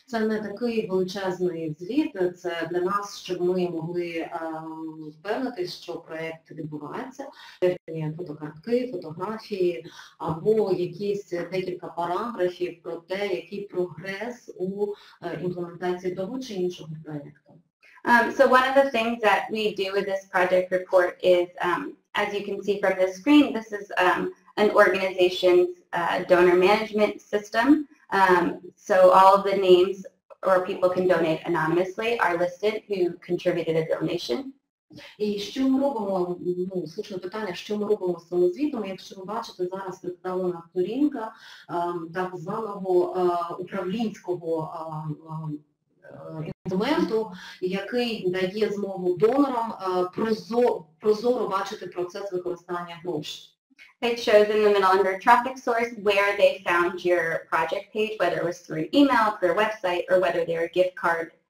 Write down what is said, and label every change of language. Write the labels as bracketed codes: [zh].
[uk] Це не такий величезний звіт, це для нас, щоб ми могли впевнитись, що проєкт відбувається. Фотокартки, фотографії або якісь декілька параграфів про те, який прогрес у імплементації того чи іншого проєкту. [en] So one of the things that we do with this project report is, as you can see from the screen, this is an organization's donor management system. So all of the names or people can donate anonymously are listed who contributed a donation. [uk] І що ми робимо, слушне питання, що ми робимо з цим звітом? Якщо ви бачите, зараз представлена сторінка так званого управлінського інструменту, який дає змогу донорам прозоро бачити процес використання грошей. [en] It shows in the middle under traffic source where they found your project page, whether it was through an email, through a website, or whether they're a gift card.